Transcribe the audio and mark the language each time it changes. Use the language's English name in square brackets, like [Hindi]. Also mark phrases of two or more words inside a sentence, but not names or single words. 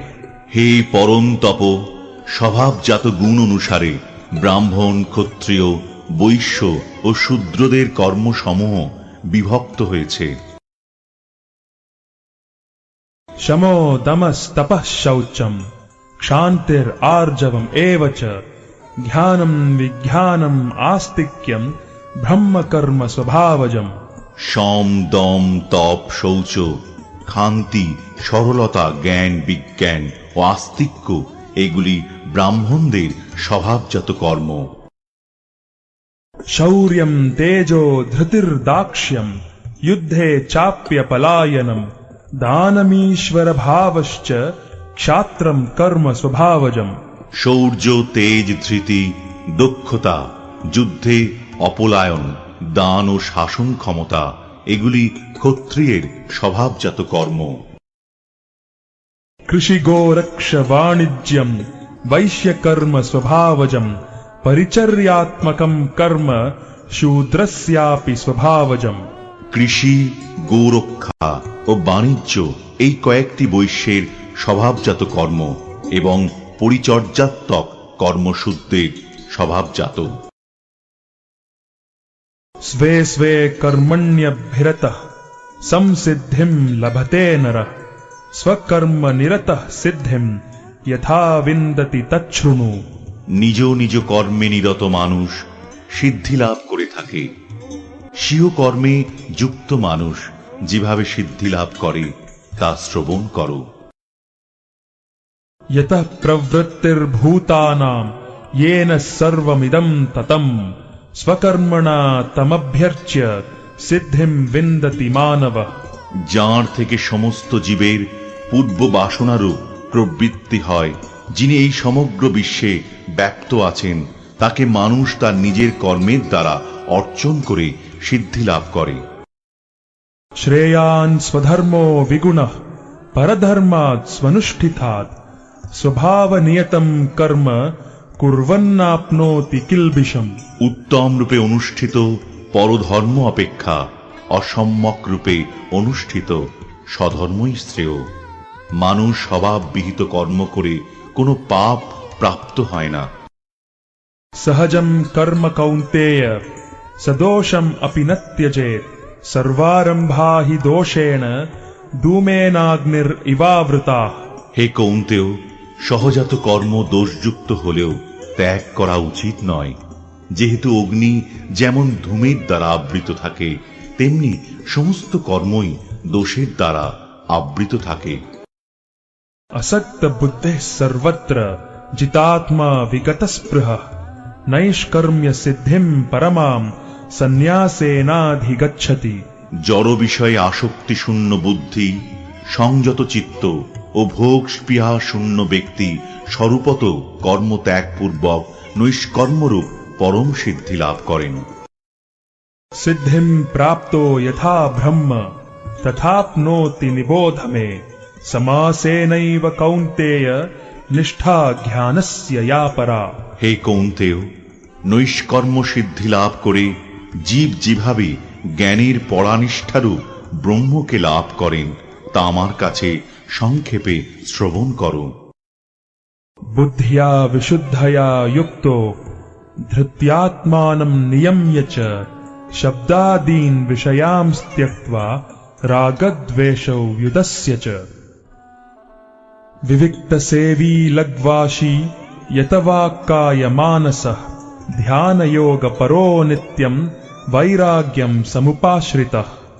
[Bangla] হে পরম তপ, স্বভাবজাত গুণ অনুসারে ব্রাহ্মণ, ক্ষত্রিয়, বৈশ্য ও শূদ্রদের কর্মসমূহ বিভক্ত হয়েছে। [Sanskrit] शमो दमस्तपः शौचम् क्षान्तिरार्जवम् एव च ज्ञानं विज्ञानम् आस्तिक्यम् ब्रह्मकर्म स्वभावजम्। [Bangla] সম, দম, তপ, শৌচ, ক্ষান্তি, সরলতা, জ্ঞান, বিজ্ঞান ও আস্তিক্য এগুলি ব্রাহ্মণদের স্বভাবজাত কর্ম। [Sanskrit] शौर्यं तेजो धृतिर्दाक्ष्यम् युद्धे चाप्यपलायनम् दानमीश्वर भावश्च क्षात्रं कर्म स्वभावजम्। [Bangla] শৌর্য, তেজ, ধৃতি, দক্ষতা, যুদ্ধে অপলায়ন, দান ও শাসন ক্ষমতা এগুলি ক্ষত্রিয়ের স্বভাবজাত কর্ম। [Sanskrit] कृषि गोरक्ष वाणिज्यम् वैश्यकर्म स्वभावजम् परिचर्यात्मकं कर्म शूद्रस्यापि स्वभावजम्। [Bangla] কৃষি, গোরক্ষা ও বাণিজ্য এই কয়েকটি বৈশ্যের স্বভাবজাত কর্ম এবং পরিচর্যাত্মক কর্মশূদ্রের স্বভাবজাত। [Sanskrit] स्वे स्वे कर्मण्यभिरतः संसिद्धिं लभते नरः स्वकर्म निरतः सिद्धिं यथा विन्दति तच्छृणु। [Bangla] নিজ নিজ কর্মে নিরত মানুষ সিদ্ধি লাভ করে থাকে। স্বীয় কর্মে যুক্ত মানুষ যেভাবে সিদ্ধি লাভ করে তা শ্রবণ করো। [Sanskrit] यतः प्रवृत्तिर्भूतानां येन सर्वमिदं ततं स्वकर्मणा तमभ्यर्च्य सिद्धिं विन्दति मानवः। [Bangla] যার থেকে সমস্ত জীবের পূর্ব বাসনারূপ প্রবৃত্তি হয়, যিনি এই সমগ্র বিশ্বে ব্যক্ত আছেন, তাকে মানুষ তার নিজের কর্মের দ্বারা অর্জন করে সিদ্ধি লাভ করে। [Sanskrit] श्रेयान् स्वधर्मो विगुणः परधर्मात् स्वनुष्ठितात् स्वभावनियतं कर्म कुर्वन्नाप्नोति किल्बिषम्। [Bangla] উত্তম রূপে অনুষ্ঠিত পরধর্ম অপেক্ষা অসম্যক রূপে অনুষ্ঠিত স্বধর্মই শ্রেয়। মানুষ স্বভাববিহিত কর্ম করে কোনো পাপ প্রাপ্ত হয় না। [Sanskrit] सहजं कर्म कौन्तेय सदोषम् अपि न त्यजेत् सर्वारम्भा हि दोषेण धूमेनाग्निरिवावृताः। [Bangla] হে কৌন্তেয়, সহজাত কর্ম দোষযুক্ত হলেও ত্যাগ করা উচিত নয়। যেহেতু অগ্নি যেমন ধূমের দ্বারা আবৃত থাকে, তেমনি সমস্ত কর্মই দোষের দ্বারা আবৃত থাকে। [Sanskrit] असक्त बुद्धिः सर्वत्र जितात्मा विगतस्पृहः नैष्कर्म्य सिद्धिम् परमाम् सन्न्यासेनाधिगच्छति। [Bangla] জড় বিষয়ে আসক্তি শূন্য বুদ্ধি, সংযত চিত্ত ও ভোগ স্পৃহা শূন্য ব্যক্তি স্বরূপত কর্ম ত্যাগপূর্বক নৈষ্কর্মরূপ পরম সিদ্ধি লাভ করেন। [Sanskrit] सिद्धिम् प्राप्तो यथा ब्रह्म तथाप्नोति निबोध मे समासेनैव कौन्तेय निष्ठा ज्ञानस्य या परा। [Bangla] হে কৌন্তেয়, নৈষ্কর্ম সিদ্ধি লাভ করে জীব যেভাবে জ্ঞানের পরানিষ্ঠারূপ ব্রহ্মকে লাভ করেন তা আমার কাছে সংক্ষেপে শ্রবণ করো। [Sanskrit] बुद्ध्या विशुद्धया युक्तो धृत्यात्मानं नियम्य च शब्दादीन् विषयांस् त्यक्त्वा रागद्वेषौ व्युदस्य च विविक्तसेवी लग्वाशी यतवाक्कायमानसः ध्यानयोगपरो नित्यम् वैराग्यं समुपाश्रितः।